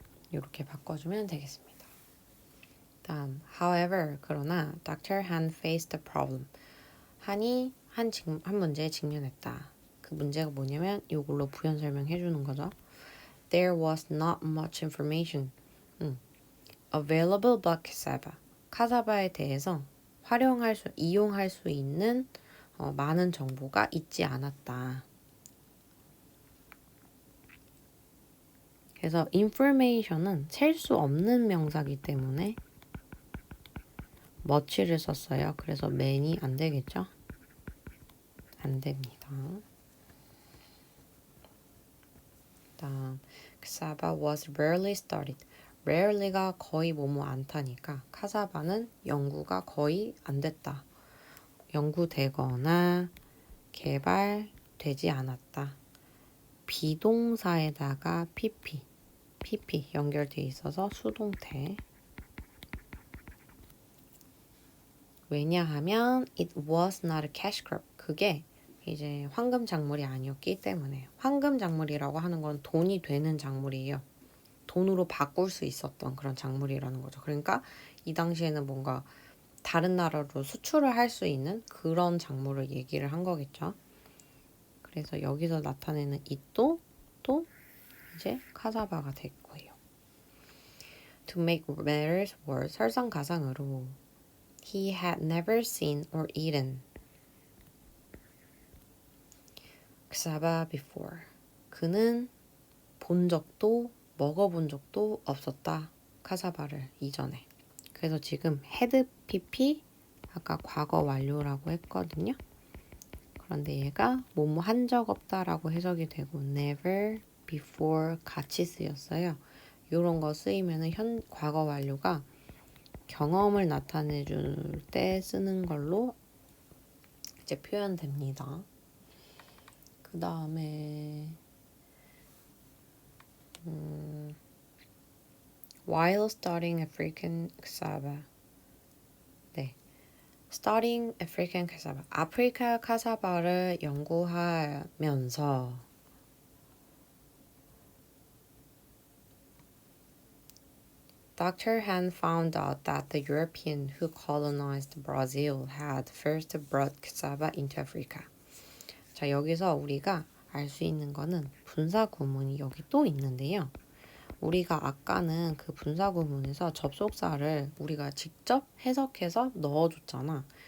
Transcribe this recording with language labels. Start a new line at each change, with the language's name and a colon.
Korean: 이렇게 바꿔주면 되겠습니다. 다음 however 그러나 Dr.
English: Han faced a problem.
Korean: 한이 한 문제에 직면했다. 그 문제가 뭐냐면 이걸로 부연 설명해 주는 거죠.
English: There was not much information available about cassava.
Korean: 카사바에 대해서 이용할 수 있는 많은 정보가 있지 않았다. 그래서 information은 셀 수 없는 명사이기 때문에 much를 썼어요. 그래서 many 안 되겠죠? 안 됩니다. 다음
English: cassava was rarely studied.
Korean: rarely가 거의 뭐뭐 않다니까 카사바는 연구가 거의 안 됐다. 연구되거나 개발되지 않았다. 비동사에다가 pp 연결돼 있어서 수동태. 왜냐하면
English: it was not a cash crop.
Korean: 그게 이제 황금 작물이 아니었기 때문에. 황금 작물이라고 하는 건 돈이 되는 작물이에요. 돈으로 바꿀 수 있었던 그런 작물이라는 거죠. 그러니까 이 당시에는 뭔가 다른 나라로 수출을 할 수 있는 그런 작물을 얘기를 한 거겠죠. 그래서 여기서 나타내는 it도 또 이제 카사바가 될 거예요.
English: To make matters worse,
Korean: 설상가상으로
English: he had never seen or eaten cassava before.
Korean: 그는 본 적도 먹어본 적도 없었다. 카사바를 이전에. 그래서 지금 had pp 아까 과거 완료라고 했거든요. 그런데 얘가 뭐뭐 한 적 없다라고 해석이 되고
English: never before
Korean: 같이 쓰였어요. 이런 거 쓰이면은 과거 완료가 경험을 나타내 줄 때 쓰는 걸로 이제 표현됩니다. 그 다음에
English: while studying African cassava. 네. studying African cassava.
Korean: 아프리카 카사바를 연구하면서 Dr.
English: Han found out that the European who colonized Brazil had first brought cassava into Africa.
Korean: 자, 여기서 우리가 알 수 있는 거는 분사 구문이 여기 또 있는데요. 우리가 아까는 그 분사 구문에서 접속사를 우리가 직접 해석해서 넣어줬잖아.